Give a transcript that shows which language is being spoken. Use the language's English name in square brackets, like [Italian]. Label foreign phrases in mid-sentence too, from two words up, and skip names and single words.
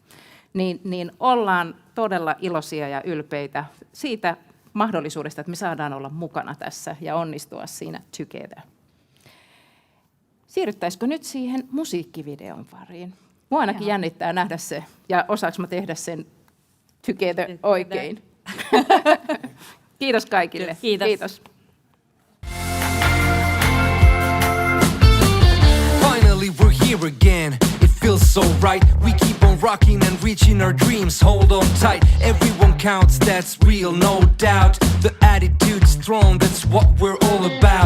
[Finnish] Niin ollaan todella iloisia ja ylpeitä siitä mahdollisuudesta, että me saadaan olla mukana tässä ja onnistua siinä together. Siirryttäisikö nyt siihen musiikkivideon pariin? Mua ainakin jännittää nähdä se, ja osaanko mä tehdä sen together oikein? Kiitos kaikille. Kiitos. [English] Finally we're here again. It feels so right. We keep on rocking and reaching our dreams. Hold on tight. Everyone counts, that's real, no doubt. The attitude's strong, that's what we're all about.